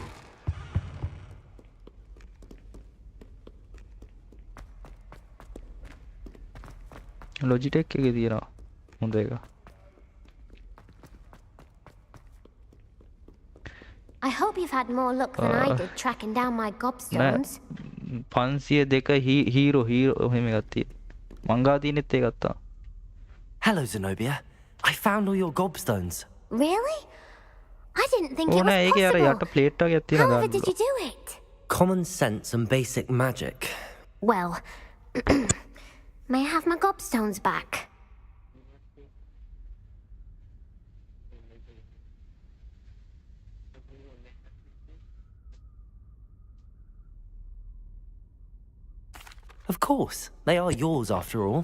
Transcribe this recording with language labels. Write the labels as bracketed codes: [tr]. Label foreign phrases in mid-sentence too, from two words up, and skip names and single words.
[si] Logitech එකේ තියෙනවා හොඳ එක [en] I hope you've had more luck than I did tracking down my gobstones. [si] 502 හීරෝ එහෙම එකක් තියෙනවා මං ගාව තියෙනෙත් ඒකක් තමයි [en] Hello, Zenobia. I found all your gobstones. Really? I didn't think it [si] ඕන [en] was [si] ඒකේ අර යට [en] possible. [si] ප්ලේට් එකක් තියෙනවා [en] However [si] ගන්න [en] did you do it? Common sense and basic magic. Well, may I have my gobstones back? Of course, they are yours after all.